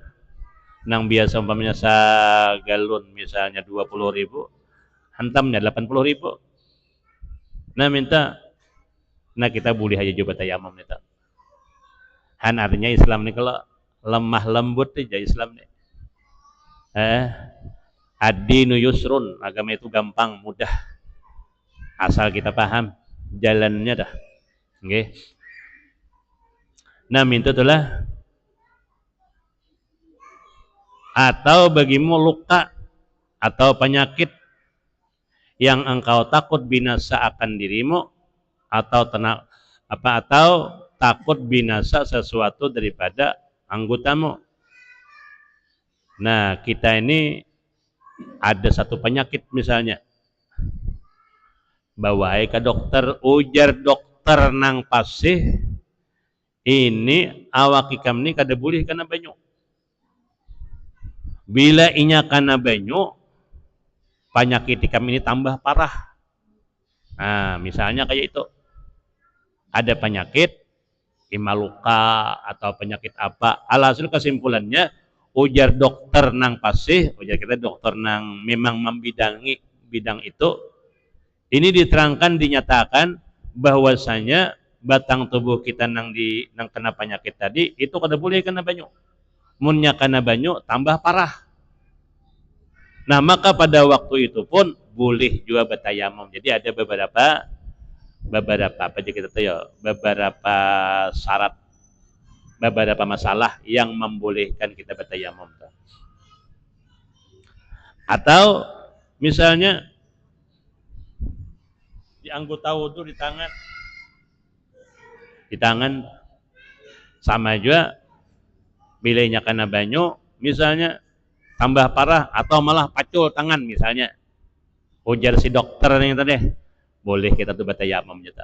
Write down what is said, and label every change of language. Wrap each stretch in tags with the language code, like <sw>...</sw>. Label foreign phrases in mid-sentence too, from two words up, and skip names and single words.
<bjn>Nang biasa umpamanya sagalon misalnya 20.000, hantamnya 80.000. Nah kita boleh aja coba tayamum nih tak. Han artinya Islam nih kalau lemah lembut aja Islam nih.</bjn> <ar>الدين يسر,</ar> <id>agama itu gampang, mudah.</id> <bjn>Asal kita paham jalannya dah. Okay.</bjn> <id>Nah minta itulah atau bagimu luka atau penyakit yang engkau takut binasa akan dirimu atau atau takut binasa sesuatu daripada anggotamu.</id> <bjn>Nah kita ini ada satu penyakit misalnya, bawa ke dokter, ujar dokter nang pasih ini awak ikam ni kada boleh kena banyu. Bila inya kena banyu, penyakit ikam ini tambah parah. Nah misalnya kayak itu, ada penyakit imaluka atau penyakit apa, alhasil kesimpulannya ujar dokter nang pasih, ujar kita dokter nang memang membidangi bidang itu, ini diterangkan dinyatakan bahwasanya batang tubuh kita nang kena penyakit tadi itu kada boleh kena banyu. Munnya kena banyu tambah parah.</bjn> <id>Nah maka pada waktu itu pun boleh juga bertayamum. Jadi ada beberapa apa aja kita tahu ya, beberapa syarat, beberapa masalah yang membolehkan kita bertayamum.</id> <bjn>Atau misalnya di anggota wudhu di tangan sama juga bilainya kena banyu misalnya tambah parah atau malah pacul tangan misalnya, ujar si dokter yang tadi boleh kita tuh bertayamum juga.</bjn>